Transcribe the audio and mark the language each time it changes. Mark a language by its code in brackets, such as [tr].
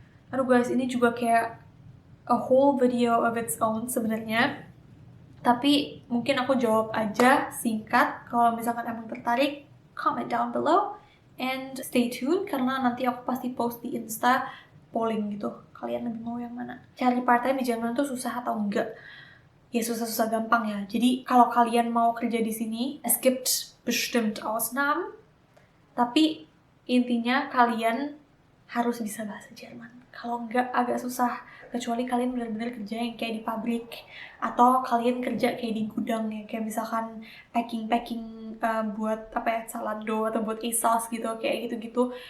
[id] Aduh guys, ini juga kayak [en] a whole video of its own [id] sebenarnya. Tapi mungkin aku jawab aja singkat. Kalau misalkan emang tertarik, [en] comment down below and stay tuned [id] karena nanti aku pasti post di Insta polling gitu. Kalian lebih mau yang mana? Cari part time di Jerman tuh susah atau enggak? Ya susah-susah gampang ya. Jadi kalau kalian mau kerja di sini, [de] es gibt bestimmt Ausnahmen. [id] Tapi intinya kalian harus bisa bahasa Jerman. Kalau enggak agak susah, kecuali kalian benar-benar kerja yang kayak di pabrik, atau kalian kerja kayak di gudang ya, kayak misalkan packing buat apa ya, Zalando atau buat ASOS gitu, kayak gitu-gitu.